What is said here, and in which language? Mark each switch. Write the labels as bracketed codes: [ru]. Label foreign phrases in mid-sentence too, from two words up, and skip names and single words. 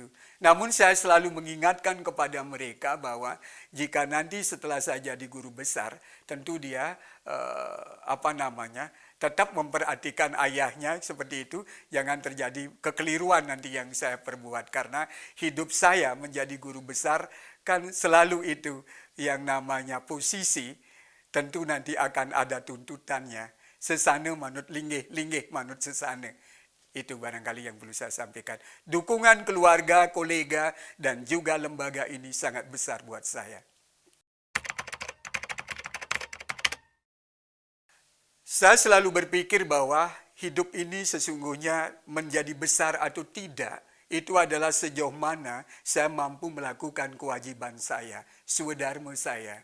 [id] Namun saya selalu mengingatkan kepada mereka bahwa jika nanti setelah saya jadi guru besar, tentu dia tetap memperhatikan ayahnya seperti itu, jangan terjadi kekeliruan nanti yang saya perbuat. Karena hidup saya menjadi guru besar kan selalu itu yang namanya posisi, tentu nanti akan ada tuntutannya. [ban] Sesana manut linggih, linggih manut sesana. [id] Itu barangkali yang perlu saya sampaikan. Dukungan keluarga, kolega, dan juga lembaga ini sangat besar buat saya. Saya selalu berpikir bahwa hidup ini sesungguhnya menjadi besar atau tidak, itu adalah sejauh mana saya mampu melakukan kewajiban saya, swadharma saya.